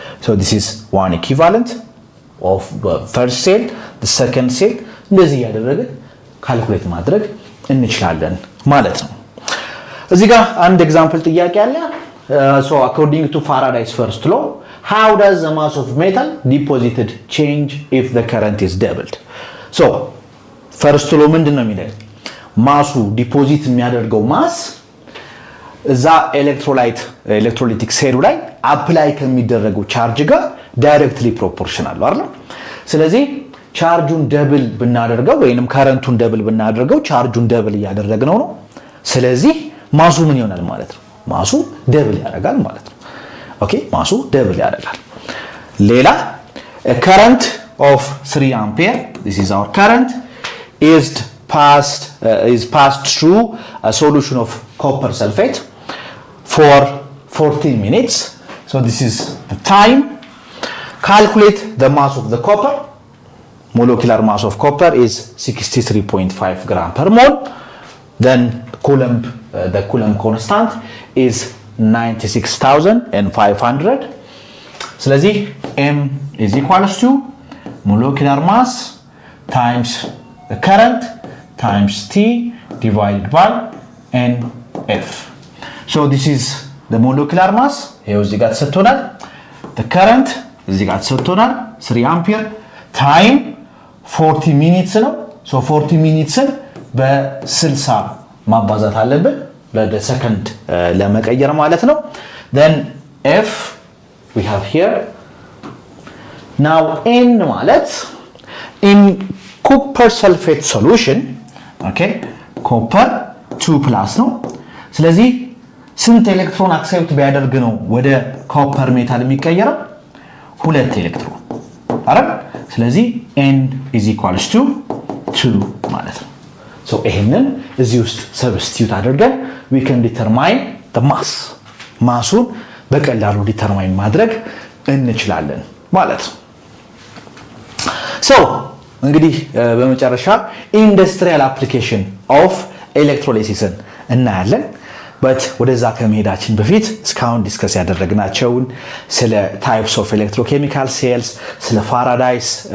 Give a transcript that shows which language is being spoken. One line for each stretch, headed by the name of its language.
English: so this is one equivalent of the first cell, the second cell.
Amharic: እንደዚህ ያደረግን ካልኩሌት ማድረግ እንችላለን ማለት ነው። እዚህ ጋር አንድ ኤግዛምፕል ጥያቄ አለ።
English: so according to Faraday's first law, how does the mass of metal deposited change if the current is doubled?
Amharic: So first law ምንድነው የሚለው ማሱ ዲፖዚት የሚያደርገው ማስ እዛ ኤሌክትሮላይቲክ ሴሉ ላይ አፕላይ ከሚደረገው ቻርጅ ጋር ዳይሬክትሊ ፕሮፖርሽናል ነው አይደል? ስለዚህ ቻርጁን ደብል ብናደርገው ወይንም ከረንቱን ደብል ብናደርገው ቻርጁን ደብል እያደረግነው ነው። ስለዚህ ማሱ ምን ይሆናል ማለት ነው? ማሱ ደብል ያደርጋል ማለት ነው። ኦኬ ማሱ ደብል ያደርጋል።
English: ሌላ current of 3 ampere, this is our current, is passed through a solution of copper sulfate for 14 minutes. So this is the time. Calculate the mass of the copper. Molecular mass of copper is 63.5 gram per mole. Then the Coulomb constant is 96,500. ስለዚህ M is equals to molecular mass times the current times T divided by NF. So this is the molecular mass.
Amharic: ይኸው እዚህ ጋር ተሰጥቶናል። The current እዚህ ጋር ተሰጥቶናል 3 ampere time 40 minutes ነው። So 40 minutes በ60 ማባዛት አለብን ለሰከንድ ለመቀየር ማለት ነው።
English: Then F we have here.
Amharic: Now N ማለት
English: in copper sulfate solution,
Amharic: okay, copper 2+ ነው። ስለዚህ ስንት ኤሌክትሮን አክሴፕት ቢያደርግ ነው ወደ ኮፐር ሜታል የሚቀየረው? 2 ኤሌክትሮን አይደል? ስለዚህ N is equals to 2 ማለት ነው። So ይሄንን እዚህ ውስጥ ሰብስቲዩት አድርገን
English: we can determine the mass.
Amharic: ማሱን በቀላሉ ዲተርማይን ማድረግ እንችላለን ማለት ነው። So እንግዲህ በመጨረሻ ኢንዱስትሪያል አፕሊኬሽን ኦፍ ኤሌክትሮላይሲስን እናያለን። በት ወደዛ ከመሄዳችን በፊት እስካሁን ዲስከስ ያደረግናቸውን ስለ ታይፕስ ኦፍ ኤሌክትሮኬሚካል ሴልስ፣ ስለ ፋራዳይስ